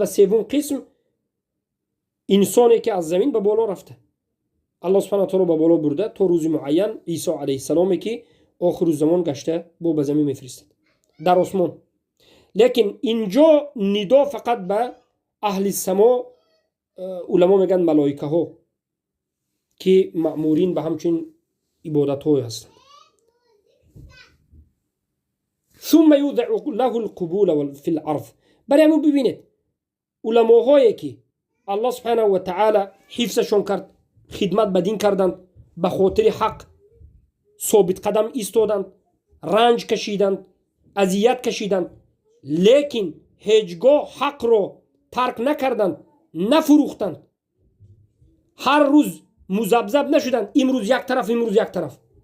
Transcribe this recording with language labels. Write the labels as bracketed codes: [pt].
[fa] و 3 قسم انسانی که از زمین به بالا رفته، الله سبحانه و تعالی به بالا برده تا روز معین عیسی علیه السلامی که آخر الزمان گشته با به زمین میفرستد در آسمان. لیکن اینجا ندا فقط به اهل السما، علما میگن ملائکه ها که مأمورین به همچین عبادت های هستند. [ar] ثم یوضع له القبول فی الارض. [fa] برای همون ببینید علماهایی که الله سبحانه و تعالی حفظشون کرد، خدمت به دین کردند، به خاطر حق ثابت قدم ایستادند، رنج کشیدند، اذیت کشیدند، لیکن هیچگاه حق را ترک نکردند، نفروختند، هر روز مذبذب نشدند امروز یک طرف امروز یک طرف.